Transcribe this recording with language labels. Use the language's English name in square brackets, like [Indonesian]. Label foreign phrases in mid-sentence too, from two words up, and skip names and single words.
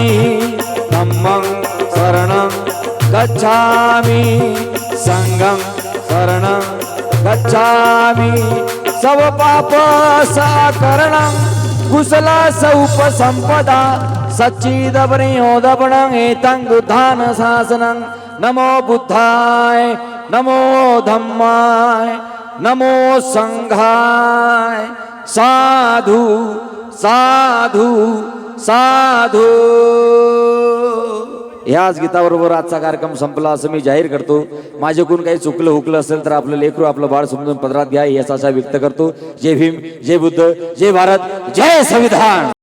[Pali] धम्मं शरणं गच्छामि संघं शरणं गच्छामि सव पाप साकरणं कुशल सौपसंपदा सच्चिदपरियोदपणं एतं बुद्धान शासनं नमो बुद्धाय नमो धम्माय नमो संघाय साधु साधु साधु। [Marathi] ह्याच गीताबरोबर आजचा कार्यक्रम संपला असं मी जाहीर करतो। माझ्याकडून काही चुकलं हुकलं असेल तर आपलं लेकरू आपलं बाळ समजून पदरात घ्या याचा व्यक्त करतो। जय भीम, जय बुद्ध, जय भारत, जय संविधान।